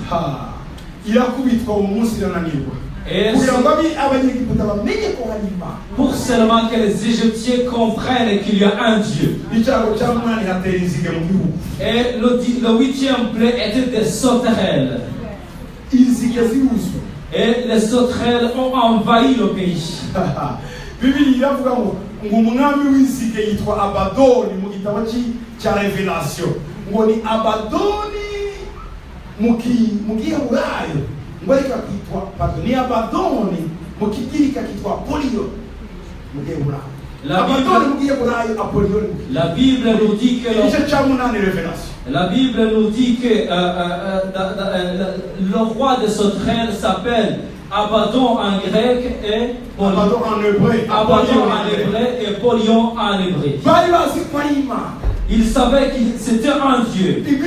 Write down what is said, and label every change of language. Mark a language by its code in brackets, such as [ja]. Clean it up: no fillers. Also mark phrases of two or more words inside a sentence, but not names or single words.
[fr] Et pour seulement que les Égyptiens comprennent qu'il y a un Dieu. Et le 8e plaie était des sauterelles. Et les sauterelles ont envahi le pays. [rw] umwami w'inzige yitwa Abadoni mu gitabo cya Revelation ngo ni Abadoni mu Giheburayo ngo reka kwitwa pardon ni Abadoni mu Kigirika kitwa Apollyon mu Giheburayo. [fr] La Bible nous dit que le roi de sauterelles s'appelle Abaddon en grec et Abaddon en hébreu. Abaddon en hébreu et Apollyon en hébreu. Il savait que c'était un Dieu.